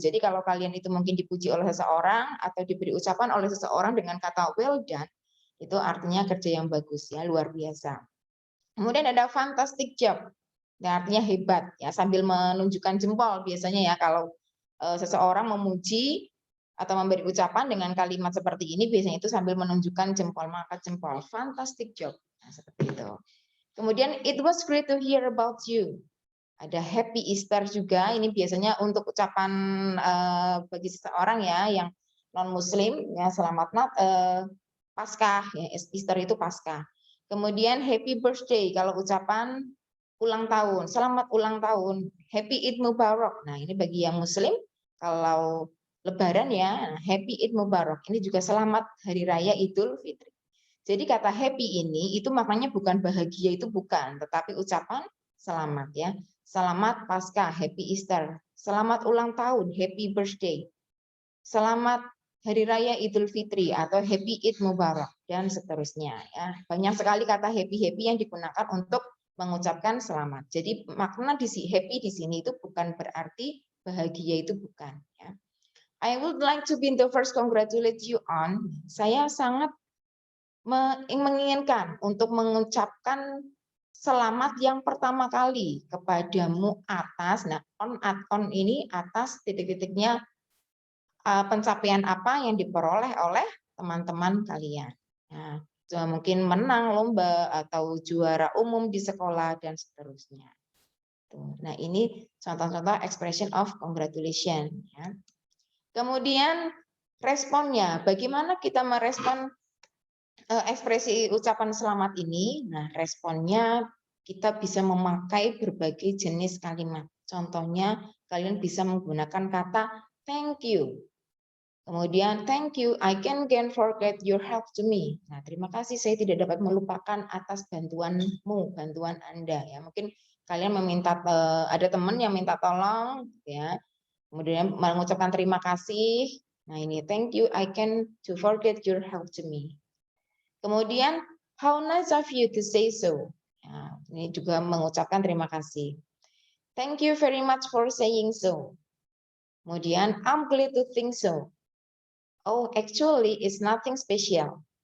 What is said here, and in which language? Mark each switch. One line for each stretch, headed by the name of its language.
Indonesian: Jadi kalau kalian itu mungkin dipuji oleh seseorang atau diberi ucapan oleh seseorang dengan kata
English: well done,
Indonesian: itu artinya kerja yang bagus ya, luar biasa. Kemudian ada
English: fantastic job.
Indonesian: Nah, artinya hebat ya, sambil menunjukkan jempol biasanya ya kalau seseorang memuji atau memberi ucapan dengan kalimat seperti ini biasanya itu sambil menunjukkan jempol, maka jempol.
English: Fantastic job.
Indonesian: Nah, seperti itu. Kemudian
English: it was great to hear about you.
Indonesian: Ada
English: happy Easter
Indonesian: juga, ini biasanya untuk ucapan bagi seseorang ya yang non muslim ya, selamat Paskah ya, Easter itu Paskah. Kemudian
English: happy birthday
Indonesian: kalau ucapan ulang tahun, selamat ulang tahun,
English: happy Eid Mubarak.
Indonesian: Nah, ini bagi yang muslim kalau lebaran ya,
English: happy Eid Mubarak.
Indonesian: Ini juga selamat hari raya Idul Fitri. Jadi kata happy ini itu maknanya bukan bahagia, itu bukan, tetapi ucapan selamat ya. Selamat Paskah,
English: happy Easter.
Indonesian: Selamat ulang tahun,
English: happy birthday.
Indonesian: Selamat Hari Raya Idul Fitri atau
English: Happy Eid Mubarak
Indonesian: dan seterusnya ya. Banyak sekali kata happy yang digunakan untuk mengucapkan selamat. Jadi makna happy di sini itu bukan berarti bahagia, itu bukan ya.
English: I would like to be the first congratulate you on.
Indonesian: Saya sangat menginginkan untuk mengucapkan selamat yang pertama kali kepadamu atas. Nah, on ini atas titik-titiknya pencapaian apa yang diperoleh oleh teman-teman kalian. Nah, mungkin menang lomba atau juara umum di sekolah dan seterusnya. Nah, ini contoh-contoh
English: expression of congratulation.
Indonesian: Ya. Kemudian responnya, bagaimana kita merespon ekspresi ucapan selamat ini? Nah, responnya kita bisa memakai berbagai jenis kalimat. Contohnya, kalian bisa menggunakan kata
English: thank you.
Indonesian: Kemudian,
English: thank you, I can't forget your help to me.
Indonesian: Nah, terima kasih, saya tidak dapat melupakan atas bantuanmu, bantuan Anda. Ya, mungkin kalian meminta, ada teman yang minta tolong, ya. Kemudian mengucapkan terima kasih. Nah, ini
English: thank you, I can't forget your help to me.
Indonesian: Kemudian,
English: how nice of you to say so.
Indonesian: Nah, ini juga mengucapkan terima kasih.
English: Thank you very much for saying so.
Indonesian: Kemudian,
English: I'm glad to think so. Oh, actually it's nothing special.